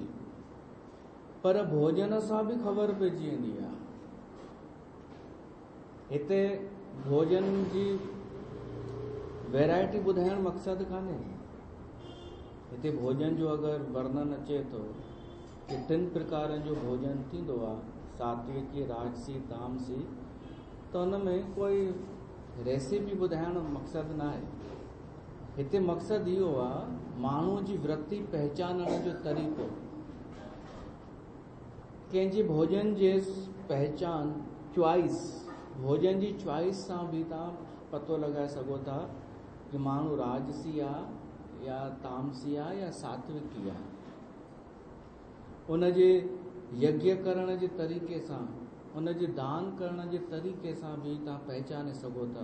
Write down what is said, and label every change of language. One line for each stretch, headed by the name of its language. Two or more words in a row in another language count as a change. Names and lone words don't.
Sindhi: पर भोजन सां बि ख़बर पइजी वेंदी आहे। हिते भोजन जी वैरायटी ॿुधाइण मक़सदु कान्हे। हिते भोजन जो अगरि वर्णन अचे थो कि 3 प्रकारनि जो भोजन थींदो आहे, सात्विकी, राजसी, तामसी, त हुन में कोई रेसिपी ॿुधाइण मक़सदु न आहे। हिते मक़सदु इहो आहे माण्हूअ जी वृत्ति पहचानण जो तरीक़ो। कंहिंजे भोजन जे पहचान, चॉइस, भोजन जी चॉइस सां बि तव्हां पतो लॻाए सघो था कि माण्हू राजसी आहे या तामसी आहे या सात्विकी आहे। उनजे यज्ञ करण जे तरीक़े सां, उनजे दान करण जे तरीक़े सां बि तव्हां पहचाने सघो था।